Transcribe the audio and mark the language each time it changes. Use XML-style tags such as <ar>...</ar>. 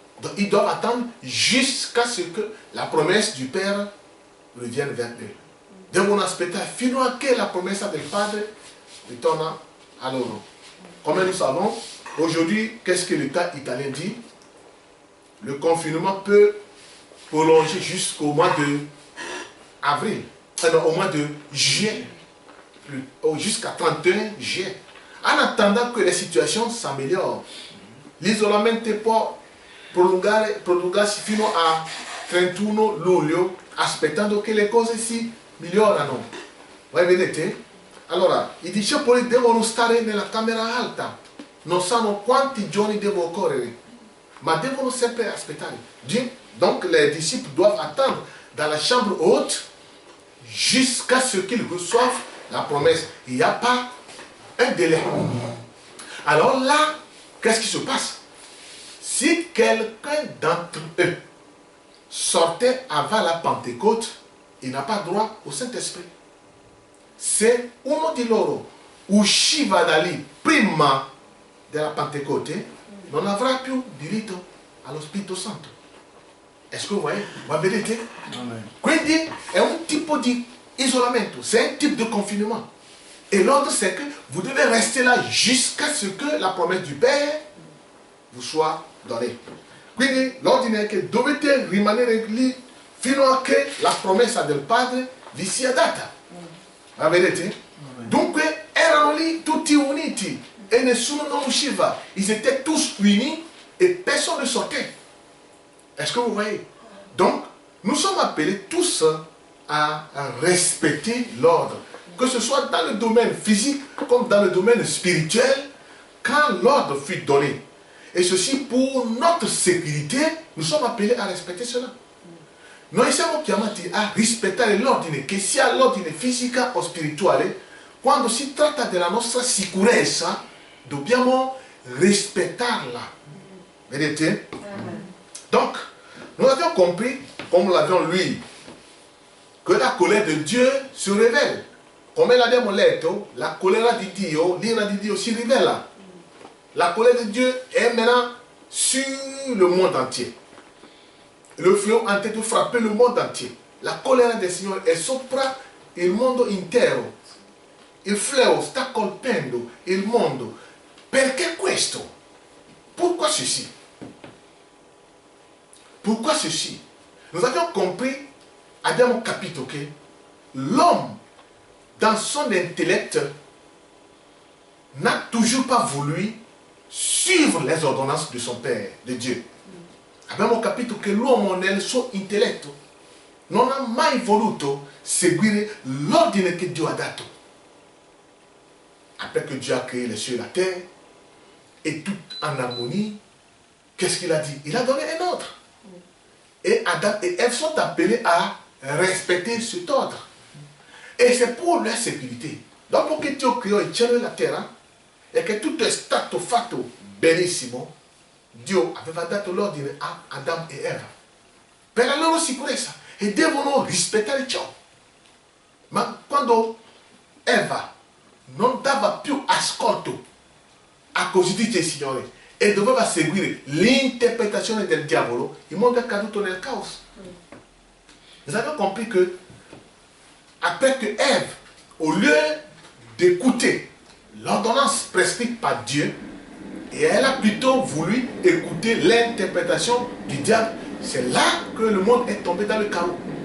<fr>Donc ils doivent attendre jusqu'à ce que la promesse du Père revienne vers eux.</fr> <it>Devono aspettare fino a che la promessa del Padre ritorna a loro.</it> <fr>Comme nous savons, aujourd'hui, qu'est-ce que l'État italien dit? Le confinement peut prolonger jusqu'au mois de avril, au mois de juillet, jusqu'à 31 juillet. En attendant que la</fr> <it>situazione</it> <fr>s'améliore,</fr> <it>l'isolamento può prolungarsi fino a 31 luglio, aspettando che le cose si migliorano. Voi vedete? Allora, i discepoli devono stare nella camera alta, non sanno quanti giorni devono occorrere, ma devono sempre aspettare.</it> <fr>Donc les disciples doivent attendre dans la chambre haute jusqu'à ce qu'ils reçoivent la promesse. Il n'y a pas un délai. Alors là, qu'est-ce qui se passe? Si quelqu'un d'entre eux sortait avant la Pentecôte, il n'a pas droit au Saint-Esprit.</fr> <it>Se uno di loro usciva da lì prima della Pentecote, non avrà più diritto allo Spirito Santo.</it> <fr>Est-ce que vous voyez? Vous</fr> <it>vedete? Quindi è un tipo di isolamento,</it> <fr>c'est un type de confinement. Et l'ordre c'est que vous devez rester là jusqu'à ce que la promesse du Père vous soit donnée.</fr> <it>Quindi l'ordine è che dovete rimanere lì fino a che la promessa del Padre vi sia data. La vedete? Dunque erano lì tutti uniti e nessuno non usciva.</it> <fr>Ils étaient tous unis et personne ne sortait. Est-ce que vous voyez? Donc, nous sommes appelés tous à respecter l'ordre. Que ce soit dans le domaine physique comme dans le domaine spirituel, quand l'ordre fut donné. Et ceci pour notre sécurité, nous sommes appelés</fr> <it>a respetare</it> <fr>cela.</fr> <it>Noi siamo chiamati a rispettare l'ordine, che sia l'ordine fisica o spirituale. Quando si tratta della nostra sicurezza, dobbiamo rispettarla. Vedete?</it> <fr>Donc, nous avions compris, comme nous l'avions lu, que la colère de Dieu se révèle.</fr> <it>Come l'abbiamo letto, la colère di Dio, l'ira di Dio si rivela.</it> <fr>La colère de Dieu est maintenant sur le monde entier. Le fléau est en train de frapper le monde entier.</fr> <it>La colère del Signore è sopra il mondo intero. Il fléau sta colpendo il mondo. Perché questo?</it> <fr>Pourquoi ceci? Pourquoi ceci? Nous avions compris,</fr> <it>abbiamo capito che</it> <fr>l'homme, dans son intellect, n'a toujours pas voulu suivre les ordonnances de son Père, de Dieu.</fr> <it>Abbiamo capito che l'uomo nel suo intelletto non ha mai voluto seguire l'ordine che Dio ha dato.</it> <fr>Après que Dieu a créé les cieux et la terre, et tout en harmonie, qu'est-ce qu'il a dit? Il a donné un ordre. Et Adam et Ève sont appelés à respecter cet ordre. E c'est pour leur sécurité.</fr> <it>Dopo che Dio creò il cielo e la terra, e che tutto è stato fatto benissimo, Dio aveva dato l'ordine a Adam e Eva per la loro sicurezza e devono rispettare ciò. Ma quando Eva non dava più ascolto a così dice il Signore e doveva seguire l'interpretazione del diavolo, il mondo è caduto nel caos.</it> <fr>Nous avons compris que après que Ève, au lieu d'écouter l'ordonnance prescrite par Dieu, et elle a plutôt voulu écouter l'interprétation du diable, c'est là que le monde est tombé dans le chaos.</fr>